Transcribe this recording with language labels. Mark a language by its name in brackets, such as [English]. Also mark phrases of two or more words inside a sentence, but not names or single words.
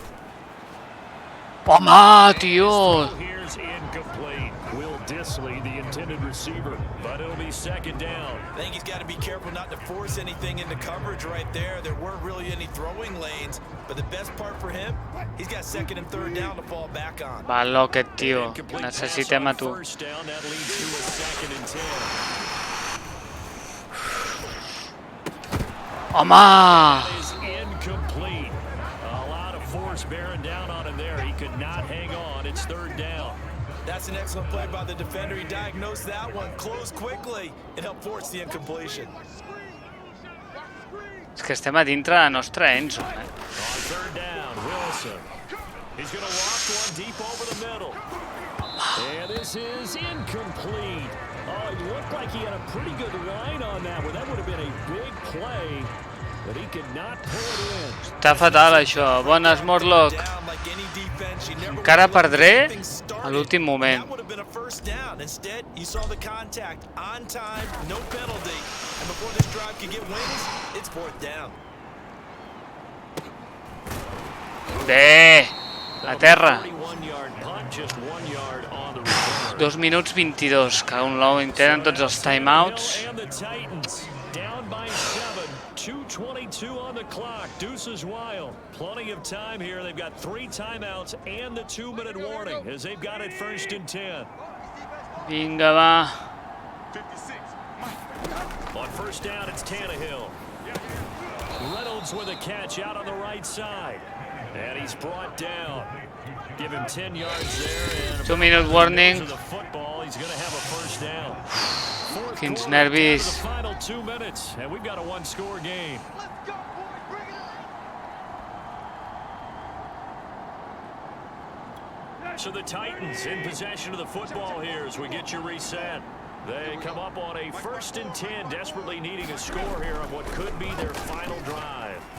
[Catalan] Home, tio. [English] Here's incomplete. Will Dissly, the intended receiver, but it'll be 2nd down. I think he's got to be careful not to force anything into coverage right there. There weren't really any throwing lanes, but the best part for him, he's got 2nd and 3rd down to fall back on. [Catalan] Va, aquest tio. [English] Incomplete [Catalan] Necessitem a [English] pass [Catalan] tu. [English] on 1st down, that leads to a 2nd and 10. [Catalan] Home. [English] Is incomplete. A lot of force bearing down on him there. He could not hang on. It's 3rd down. That's an excellent play by the defender. He diagnosed that one, closed quickly, and helped force the incompletion. [Catalan] És que estem a dintre de la nostra endzone, eh? [English] On 3rd down, Wilson. He's going to loft one deep over the middle. And this is incomplete. Oh, it looked like he had a pretty good line on that one. That would have been a big play, but he could not pull it in. [Catalan] Està fatal, això. Bones, Morlock. [English] Down like any defense, you never [Catalan] Encara [English] wanna look to [Catalan] perdré [English] get things started. [Catalan] a l'últim moment. [English] That would have been a first down. Instead, you saw the contact on time, no penalty. And before this drive could get wings, it's fourth down. [Catalan] Bé, a terra. [English] 31-yard punt, just 1 yard on the return. [Catalan] 2 minuts 22, que un nou tenen tots els timeouts. [English] And the Titans down by 7, 2:22 on the clock. Deuces wild. Plenty of time here. They've got 3 timeouts and the 2-minute warning as they've got it 1st and 10. [Catalan] Vinga, va. [English] 56. On first down, it's Tannehill. Reynolds with a catch out on the right side. And he's brought down. Give him 10 yards there. And 2-minute warning. to the football, he's going to have a first down. Fourth [Catalan] Quins [English] quarter, [Catalan] nervis. [English] down to the final 2 minutes, and we've got a 1-score game. Let's go, boys. Bring it on. So the Titans in possession of the football here as we get you reset. They come up on a 1st and 10, desperately needing a score here on what could be their final drive.